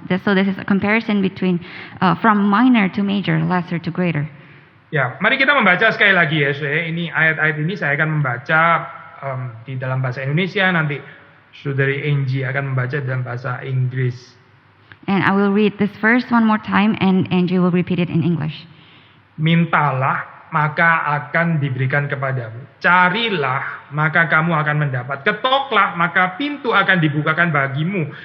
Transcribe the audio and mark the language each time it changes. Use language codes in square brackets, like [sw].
[en] So this is a comparison between from minor to major, lesser to greater. [id] Ya, mari kita membaca sekali lagi ya. Ini ayat-ayat ini saya akan membaca di dalam bahasa Indonesia, nanti Saudari Angie akan membaca dalam bahasa Inggris. [en] And I will read this verse one more time and Angie will repeat it in English. [id] Mintalah, maka akan diberikan kepadamu. Carilah, maka kamu akan mendapat. Ketoklah, maka pintu akan dibukakan bagimu.